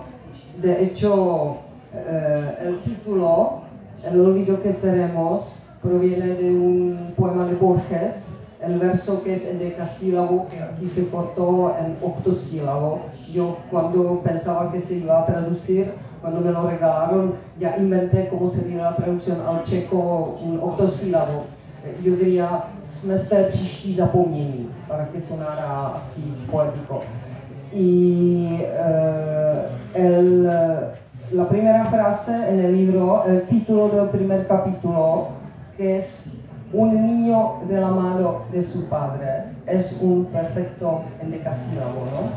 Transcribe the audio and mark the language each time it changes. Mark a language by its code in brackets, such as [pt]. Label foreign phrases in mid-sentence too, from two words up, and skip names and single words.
[es] De hecho, el título, El olvido que seremos, proviene de un poema de Borges. El verso que es en decasílabo, que aquí se cortó en octosílabo. Yo cuando pensaba que se iba a traducir, cuando me lo regalaron, ya inventé cómo sería la traducción al checo, un octosílabo. Yo diría, [cs] jsme se příští zapomnění, [es] para que sonara así poético. Y la primera frase en el libro, el título del primer capítulo, que es un niño de la mano de su padre, es un perfecto endecasílabo, ¿no?